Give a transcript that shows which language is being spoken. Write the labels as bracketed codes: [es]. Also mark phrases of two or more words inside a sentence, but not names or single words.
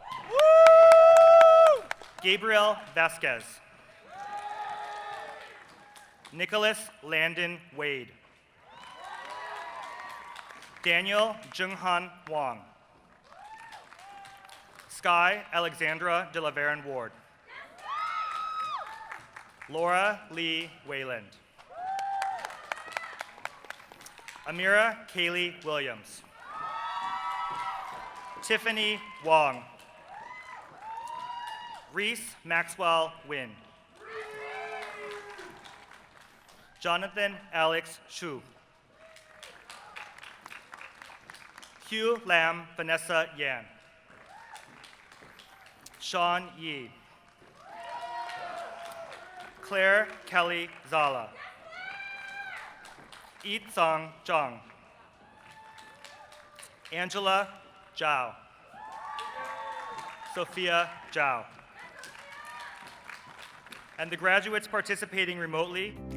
[en] Gabriel Vasquez. Nicholas Landon Wade. Daniel Junghan Wong. Sky Alexandra de la Veron Ward. Laura Lee Wayland. Amira Kaylee Williams. Tiffany Wong. Reese Maxwell Wynn. Jonathan Alex Shu. Hugh Lam Vanessa Yan. Sean Yi. Claire Kelly Zala. Yi Tsang Zhang. Angela Zhao. Sophia Zhao. And the graduates participating remotely.